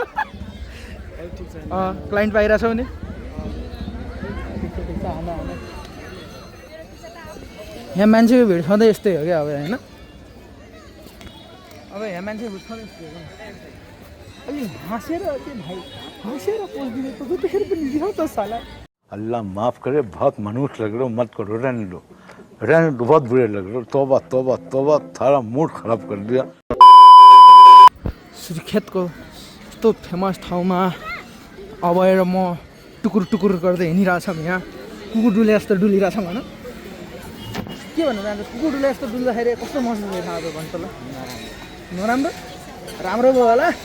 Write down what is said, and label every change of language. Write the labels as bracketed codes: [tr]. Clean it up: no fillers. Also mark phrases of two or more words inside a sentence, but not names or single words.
[ne] क्लाइन्ट पाइरहेको छौ नि यहाँ मान्छेको भिड सधैँ यस्तै हो क्या अब होइन अब यहाँ मान्छेको भिड सधैँ यस्तै हो अलि हाँसेर त्यो भाइ हाँसेर पोस्दिने त त्यतिखेर पनि दियो त साला [hi] अल्लाह माफ करे बहुत मनुष्य लग रहे हो मत करो रहने दो बहुत बुरे लग रहे हो तौबा तौबा तौबा थारा मूड खराब कर दिया [ne] सुर्खेतको यस्तो फेमस ठाउँमा अब आएर म टुकुर टुकुर गर्दै हिँडिरहेछौँ यहाँ कुकुर डुले जस्तो डुलिरहेछौँ होइन के भन्नु जान्छ कुकुर डुले जस्तो डुल्दाखेरि कस्तो महसुस भयो थाहा भयो भन्नु त ल नराम्रो राम्रो भयो होला